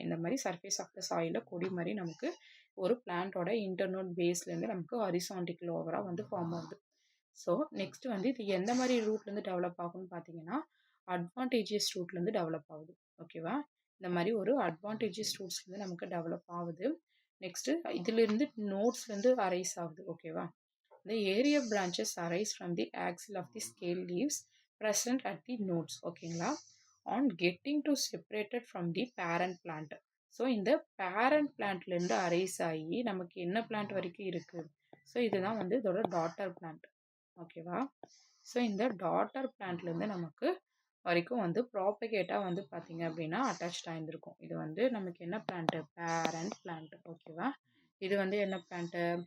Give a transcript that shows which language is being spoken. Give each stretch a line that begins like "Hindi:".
Tamil: இந்த மாதிரி surface of the சாயிலில் கொடி மாதிரி நமக்கு ஒரு பிளான்ட்டோட இன்டர்னோட் பேஸ்லேருந்து நமக்கு ஹரிசான்டிக்கல் ஓவராக வந்து ஃபார்ம் ஆகுது. ஸோ நெக்ஸ்ட் வந்து இது எந்த மாதிரி ரூட்லேருந்து டெவலப் ஆகும்னு பார்த்தீங்கன்னா அட்வான்டேஜியஸ் ரூட்லேருந்து டெவலப் ஆகுது. ஓகேவா? இந்த மாதிரி ஒரு அட்வான்டேஜியஸ் ரூட்ஸ்லேருந்து நமக்கு டெவலப் ஆகுது. நெக்ஸ்ட்டு இதிலிருந்து நோட்ஸ்லேருந்து அரைஸ் ஆகுது. ஓகேவா?
English: The area branches arise from the axil of the scale leaves present at the nodes. ஓகேங்களா? On getting to separated from the parent plant.
Tamil: So இந்த பேரண்ட் பிளான்ட்லேருந்து அரைஸ் ஆகி நமக்கு என்ன பிளான்ட் வரைக்கும் இருக்குது? ஸோ இதுதான் வந்து இதோட டாட்டர் பிளான்ட். ஓகேவா? ஸோ இந்த டாட்டர் பிளான்ட்லேருந்து நமக்கு வரைக்கும் வந்து ப்ராப்பகேட்டாக வந்து பார்த்தீங்க அப்படின்னா அட்டாச்சாக இருந்திருக்கும். இது வந்து நமக்கு என்ன பிளான்ட்டு? Parent plant. ஓகேவா? இது வந்து என்ன பிளான்ட்டு?